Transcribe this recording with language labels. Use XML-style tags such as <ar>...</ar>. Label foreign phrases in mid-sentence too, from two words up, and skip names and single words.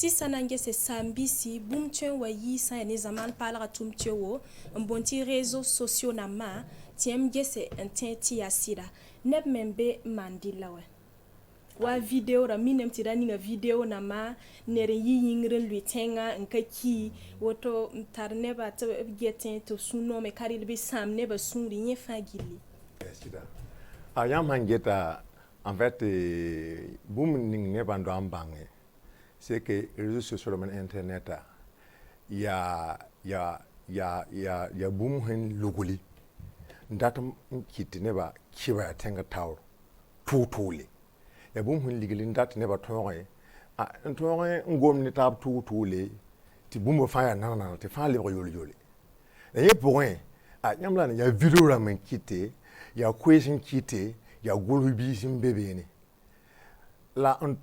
<mos>sã na n gese saam-bisi bũmb tõe n wa yɩɩ sã n ya ne zamaan paalga tʋm tɩ wo n boond tɩ</mos> <fr>réseau sociaux</fr> <mos>nambã tɩ yãmb gese n tẽ tɩ yaa sɩda neb me n be n maan dɩlla wɛ wa video ra minem tɩ ra ninga video nambã ned n yɩ yĩngr n lʋɩ tẽngã n ka ki woto n tar nebã tɩ b getẽ tɩ b sũ-noome ka rɩl bɩ sãam nebã sũuri yẽ fãa gilli yãmb sãn geta</mos> <fr>en fait</fr> <mos>bũmb ning nebã n doa n bãnge</mos> <fr>c'est que réseau sociaux</fr> <mos>rãmb internet ya bũmb sẽn lugli n dat n kɩt tɩ nebã kɩba yaa tẽngã taoor tʋʋ-tʋʋle ya bũmb sẽn ligl n dat nebã tõoge n tõoge n gom ne taab tʋʋ-tʋʋle tɩ bũmba fãa yaa nana tɩ fãa lebg yol-yole la yẽ pʋgẽ yãmb la yaa video rãmb n kɩte yaa koees n kɩte yaa gʋls biis n be beene la n</mos>